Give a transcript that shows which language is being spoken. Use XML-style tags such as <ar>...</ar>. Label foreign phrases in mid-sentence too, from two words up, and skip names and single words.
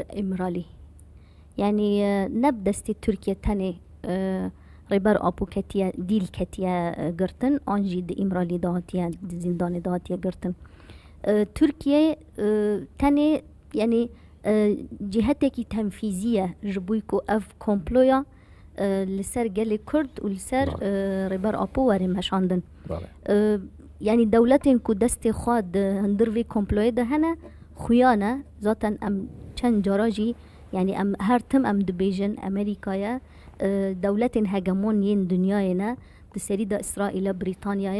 <ku>ئیمرالی یعنی نەب دەستی تورکیا تەنێ ڕێبەر ئاپوکەتیە دیلکەتیە گرتن ئانژی د ئیمرالی داهاتیە زیندانی داهاتیە گرتن تورکیا تەنێ یعنی جهتێکی تەنفیزیە ji بووی ku ev komploya li ser gelê Kurd û li ser rêber Apo werê meşandin yanî dewletên ku destê xwe di hindir vê komployê de hene xuyane zaten em çend cara jî yanî em her tim em dibêjin Amerîkaya dewletên hegemoniyên dunyayê ne di serî de İsraîlê Brîtanyayê</ku>